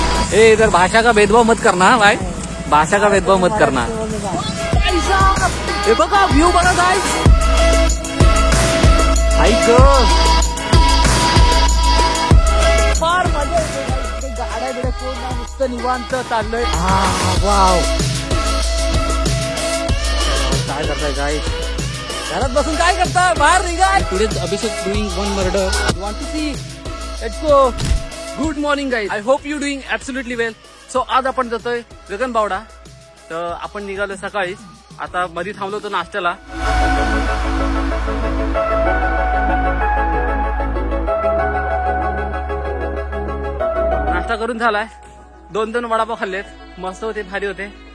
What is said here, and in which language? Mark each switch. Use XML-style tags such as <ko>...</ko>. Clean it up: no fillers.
<hi>ए इधर भाषा का भेदभाव मत करना भाई, भाषा का भेदभाव मत करना।</hi> <mr>हे बघा व्ह्यू बघा गाइस, फार मजा येते गाड्या बिड्या कोण नुसतं निवांत चाललंय। वाव काय करताय गाइस, घरात बसून काय करताय, बाहेर निघा।</mr> <en>Today Abhishek doing one murder, you want to see, let's go. Good morning guys, I hope you doing absolutely well.</en> <mr>So आज आपण जातोय गगनबावडा, तर आपण निघालो सकाळी, आता मध्ये थांबलो होतो नाश्त्याला। नाश्ता करून झालाय, दोन वडापाव खाल्लेत, मस्त होते, भारी होते।</mr>